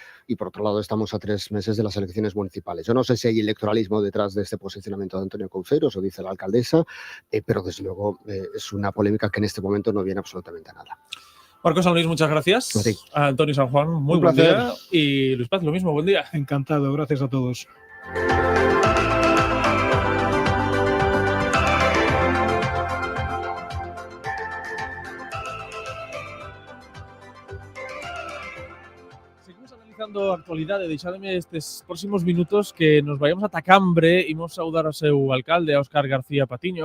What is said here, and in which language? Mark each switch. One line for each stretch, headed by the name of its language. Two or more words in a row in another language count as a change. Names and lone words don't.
Spanish: Y por otro lado estamos a 3 meses de las elecciones municipales. Yo no sé si hay electoralismo detrás de este posicionamiento de Antonio Couceiro, eso dice la alcaldesa, pero desde luego es una polémica que en este momento no viene absolutamente a nada. Marcos San Luis, muchas gracias. Sí. A Antonio San Juan, muy buen día. Y Luis Paz, lo mismo, buen día. Encantado, gracias a todos.
Galician: Actualidade, deixademe estes próximos minutos
Spanish: que nos vayamos
Galician: a Tacambre, imos saudar ao seu alcalde, a Óscar García Patiño.